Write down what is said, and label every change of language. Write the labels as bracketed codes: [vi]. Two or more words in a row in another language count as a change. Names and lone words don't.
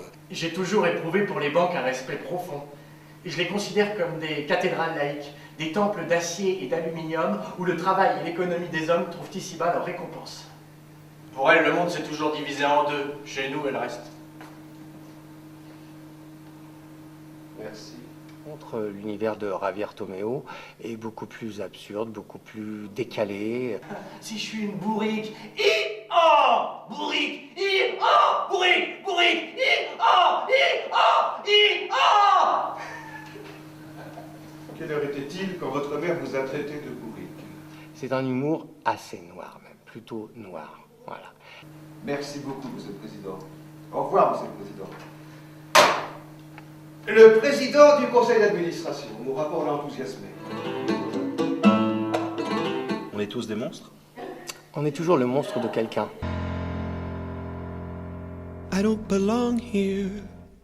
[fr] J'ai toujours éprouvé pour les banques un respect profond. Et je les considère comme des cathédrales laïques, des temples d'acier et d'aluminium où le travail et l'économie des hommes trouvent ici-bas leur récompense. Pour elle, le monde s'est toujours divisé en 2. Chez nous, elle reste. Merci. Contre l'univers de Javier Tomeo est beaucoup plus absurde, beaucoup plus décalé. Si je suis une bourrique, i-oh, bourrique, i-oh, bourrique, bourrique, i-oh, i-oh, i-oh. Quelle heure était-il quand votre mère vous a traité de bourrique? C'est un humour assez noir même, plutôt noir. Voilà. Merci beaucoup, Monsieur le Président. Au revoir, Monsieur le Président. Le Président du Conseil d'administration, mon rapport l'a enthousiasmé. On est tous des monstres? On est toujours le monstre de quelqu'un. [en] I don't belong here.